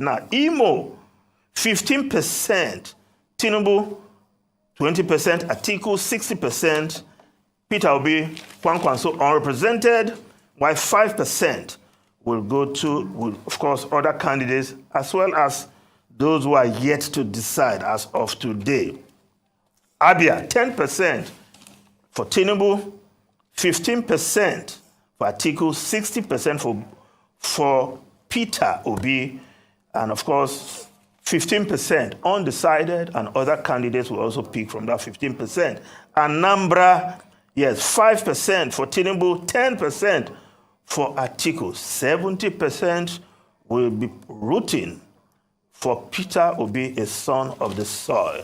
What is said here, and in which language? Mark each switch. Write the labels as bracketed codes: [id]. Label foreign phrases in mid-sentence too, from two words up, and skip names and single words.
[en] Now, Imo, 15% Tinubu, 20% Atiku, 60% Peter Obi, Kwankwanso unrepresented, while 5% will go to, of course, other candidates, as well as those who are yet to decide as of today. Abia, 10% for Tinubu, 15% for Atiku, 60% for Peter Obi, and of course, 15% undecided, and other candidates will also pick from that 15%. Anambra, yes, 5% for Tinubu, 10% for Atiku, 70% will be rooting for Peter Obi, a son of the soil.